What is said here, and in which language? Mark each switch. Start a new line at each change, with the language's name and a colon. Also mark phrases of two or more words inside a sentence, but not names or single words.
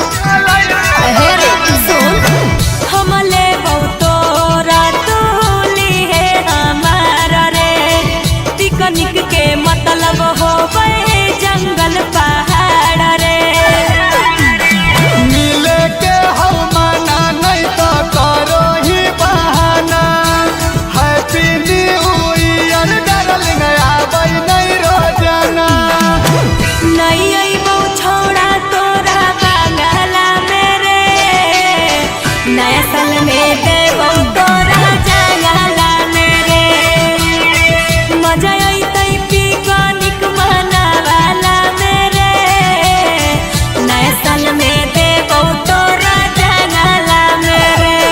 Magahi: हम लेबो तोरा तोली है हमारा रे पिकनिक के मतलब होबै जंगल पहाड़ रे मिले के हम माना नहीं तो करो ही बहाना
English: Happy New Year darling
Magahi: आबै नहीं रोजाना नहीं अइबो छोड़ा तोरा बांगला मेरे नया साल में देबो तोरा जंगला मेरे मजा अइतै पिकनिक मनावाला मेरे नया साल में देबो तोरा जंगला मेरे